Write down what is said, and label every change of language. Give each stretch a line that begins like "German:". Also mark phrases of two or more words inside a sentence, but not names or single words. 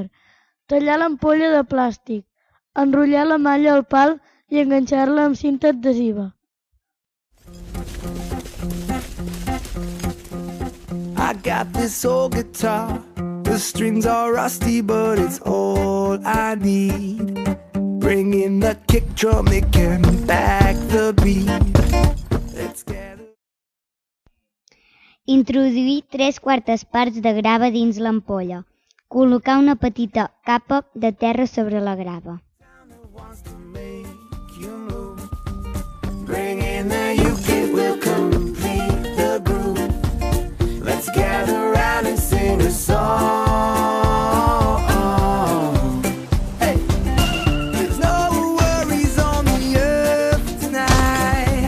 Catalan: Tallar l'ampolla de plàstic, enrotllar la malla al pal i enganxar-la amb cinta adhesiva.
English: I got this old guitar. The strings are rusty, but it's all I need. Bring in the kick drum, it can back the beat. Let's get it.
Catalan: Introduir 3/4 parts de grava dins l'ampolla. Col·locar una petita capa de terra sobre la grava.
English: Bring in the UKIP, we'll complete the groove. Let's gather round and sing a song. Hey, there's no worries on the earth tonight.